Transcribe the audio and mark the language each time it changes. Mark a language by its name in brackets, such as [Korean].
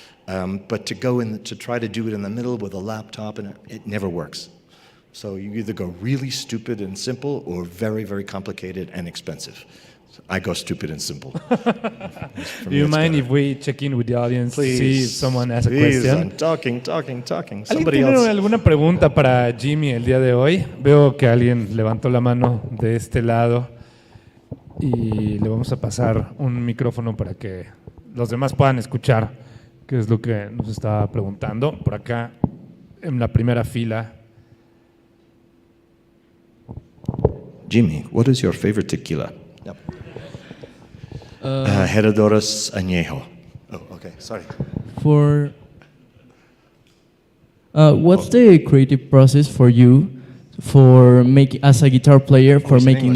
[English] But to try to do it in the middle with a laptop, and it never works. So you either go really stupid and simple or very, very complicated and expensive. I go stupid and simple. Do you mind if we check in with the audience to see if someone has a question? I'm talking. [Spanish] ¿Alguien [English] Somebody [Spanish] tiene [English] else. [Spanish] alguna pregunta para Jimmy el día de hoy? Veo que alguien levantó la mano de este lado y le vamos a pasar un micrófono para que los demás puedan escuchar qué es lo que nos estaba preguntando. Por acá, en la primera fila. [English] Jimmy, what is your favorite tequila? Heredoros Añejo. Oh, okay, sorry. What's the creative process for you for making, as a guitar player, for making